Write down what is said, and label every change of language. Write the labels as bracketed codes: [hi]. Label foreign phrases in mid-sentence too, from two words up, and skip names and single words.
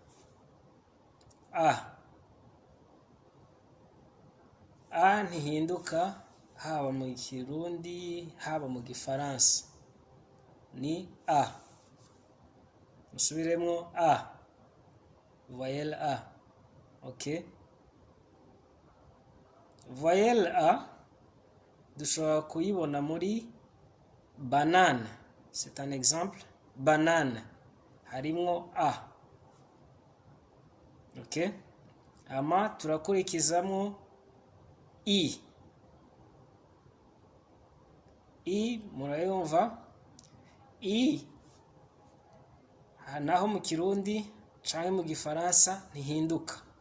[rn] A ntihinduka haba mu Kirundi haba mu Gifaransa, ni A. Musubiremo A, voyelle A. Ok, voyelle A dushobora kuyibona muri banane. [fr] C'est un exemple. [rn] Banane harimwo A. Ok, ama turakurikizamo I. Murayumva I naho mu Kirundi canke mu Gifaransa ntihinduka.